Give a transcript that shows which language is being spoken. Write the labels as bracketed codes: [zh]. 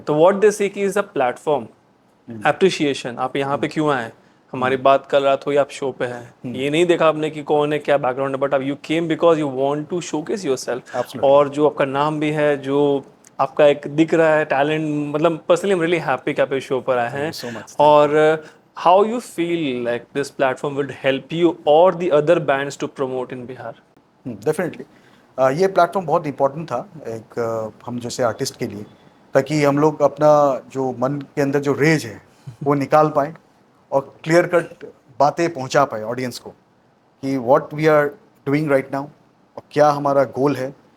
[en] तो what they seek is a platform, appreciation. [hi] आप यहाँ पे क्यों आए? हमारी बात कल रात हुई, आप शो पे हैं, ये नहीं देखा आपने कि कौन है, क्या बैकग्राउंड है, बट अब [en] You came because you want to showcase yourself. [hi] और जो आपका नाम भी है, जो आपका एक दिख रहा है टैलेंट, मतलब personally [en] I am really happy [hi] कि आप इस शो पर आए हैं। [en] और how you feel like this platform would help you or the other bands to promote in Bihar? [hi] Definitely ये प्लेटफॉर्म बहुत इंपॉर्टेंट था एक हम जैसे आर्टिस्ट के लिए, ताकि हम लोग अपना जो मन के अंदर जो रेज है वो निकाल पाए और क्लियर कट बातें पहुंचा पाए ऑडियंस को कि [en] what we are doing right now [hi] और क्या हमारा गोल है।